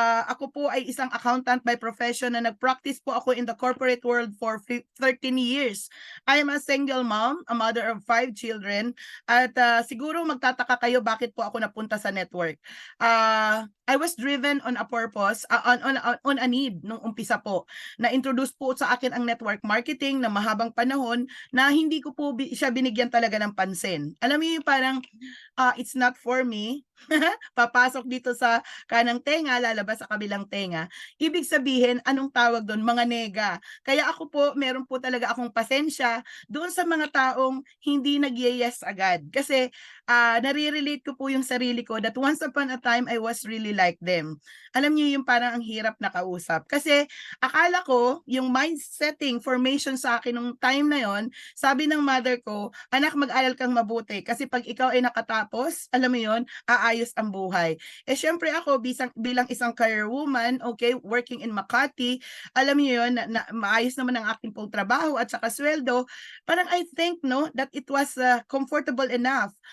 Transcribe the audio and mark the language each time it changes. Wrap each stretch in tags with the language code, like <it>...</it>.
<tl>Ako po ay isang accountant by profession na nag-practice po ako</tl> <en>in the corporate world for 13 years. I am a single mom, a mother of 5 children,</en> <tl>at siguro magtataka kayo bakit po ako napunta sa network.</tl> <en>I was driven on a purpose, on a need</en> <tl>nung umpisa po. Na-introduce po sa akin ang network marketing na mahabang panahon na hindi ko po siya binigyan talaga ng pansin. Alam mo yung parang</tl> <en>it's not for me.</en> <tl>Papasok dito sa kanang tenga, lalabas sa kabilang tenga. Ibig sabihin, anong tawag doon? Mga nega. Kaya ako po, meron po talaga akong pasensya doon sa mga taong hindi nag-yes agad. Kasi nare-relate ko po yung sarili ko</tl> <en>that once upon a time, I was really like them.</en> <tl>Alam niyo yung parang ang hirap na kausap. Kasi akala ko, yung mind-setting formation sa akin nung time na yon, sabi ng mother ko, anak, mag-aral kang mabuti. Kasi pag ikaw ay nakatapos, alam mo yon, aayos ang buhay. Eh syempre ako bilang isang career woman, okay, working in Makati, alam niyo yun, na maayos naman ang aking pong trabaho at saka sweldo, parang</tl> <en>I think no that it was comfortable enough.</en>